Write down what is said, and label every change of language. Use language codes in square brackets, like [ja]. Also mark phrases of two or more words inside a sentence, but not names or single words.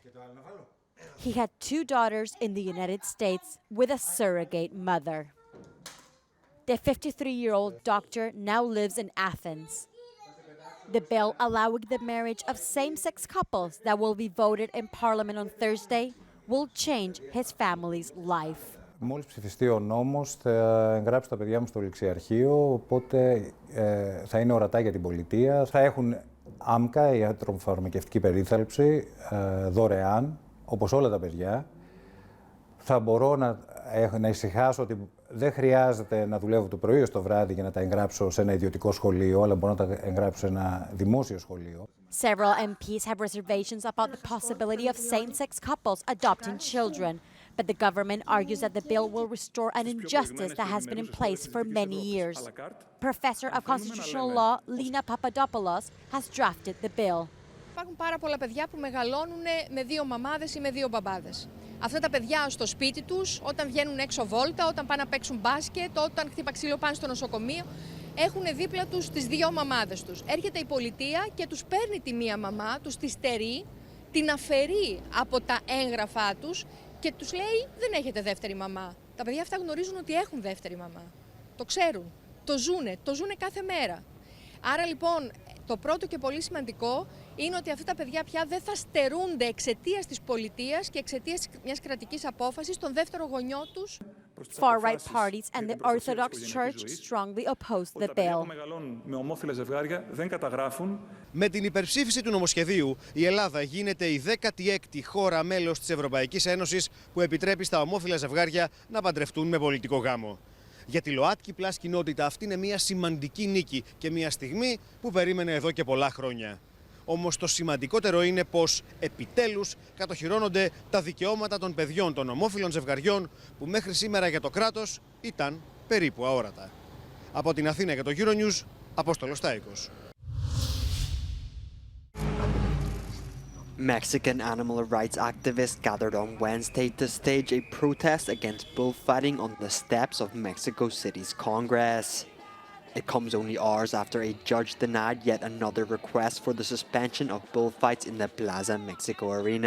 [en] He had 2 daughters in the United States with a surrogate mother. The 53-year-old doctor now lives in Athens. The bill allowing the marriage of same-sex couples that will be voted in Parliament on Thursday will change his family's life. [el] Μόλις ψηφιστεί ο νόμος θα εγγράψω τα παιδιά μου στο ληξιαρχείο, οπότε θα είναι ορατά για την πολιτεία. Θα έχουν άμκα, ιατροφαρμακευτική περίθαλψη, δωρεάν, όπως όλα τα παιδιά. Θα μπορώ να ησυχάσω ότι δεν χρειάζεται να δουλεύω το πρωί ως το βράδυ για να τα εγγράψω σε ένα ιδιωτικό σχολείο, αλλά μπορώ να τα εγγράψω σε ένα δημόσιο σχολείο. [en] Several MPs have reservations about the possibility of same-sex couples adopting children, but the government argues that the bill will restore an injustice that has been in place for many years. Professor of Constitutional Law Lina Papadopoulos has drafted the bill. [el] Υπάρχουν πάρα πολλά παιδιά που μεγαλώνουν με 2 μαμάδες ή με 2 μπαμπάδες. Αυτά τα παιδιά στο σπίτι τους, όταν βγαίνουν έξω βόλτα, όταν πάνε να παίξουν μπάσκετ, όταν χτύπα ξύλο πάνε στο νοσοκομείο, έχουν δίπλα τους τις δύο μαμάδες τους. Έρχεται η πολιτεία και τους παίρνει τη μία μαμά, τους τη στερεί, την αφαιρεί από τα έγγραφά τους και τους λέει δεν έχετε δεύτερη μαμά. Τα παιδιά αυτά γνωρίζουν ότι έχουν δεύτερη μαμά. Το ξέρουν, το ζουνε κάθε μέρα. Άρα λοιπόν το πρώτο και πολύ σημαντικό είναι ότι αυτά τα παιδιά πια δεν θα στερούνται εξαιτίας της πολιτείας και εξαιτίας μιας κρατικής απόφασης τον δεύτερο γονιό τους. [en] Far-right parties and the Orthodox Church strongly opposed the bill. [el] Με ομόφυλα ζευγάρια δεν καταγράφουν. Με την υπερψήφιση του νομοσχεδίου, η Ελλάδα γίνεται η 16η χώρα μέλος της Ευρωπαϊκής Ένωσης που επιτρέπει στα ομόφυλα ζευγάρια να παντρευτούν με πολιτικό γάμο. Για τη ΛΟΑΤΚΙ πλάς κοινότητα αυτή είναι μια σημαντική νίκη και μια στιγμή που περίμενε εδώ και πολλά χρόνια. Όμως το σημαντικότερο είναι πως επιτέλους κατοχυρώνονται τα δικαιώματα των παιδιών των ομόφυλων ζευγαριών που μέχρι σήμερα για το κράτος ήταν περίπου αόρατα. Από την Αθήνα για το Euronews, Απόστολος Τάικος. [en] Mexican animal rights activists gathered on Wednesday to stage a protest against bullfighting on the steps of Mexico City's Congress. It comes only hours after a judge denied yet another request for the suspension of bullfights in the Plaza Mexico arena.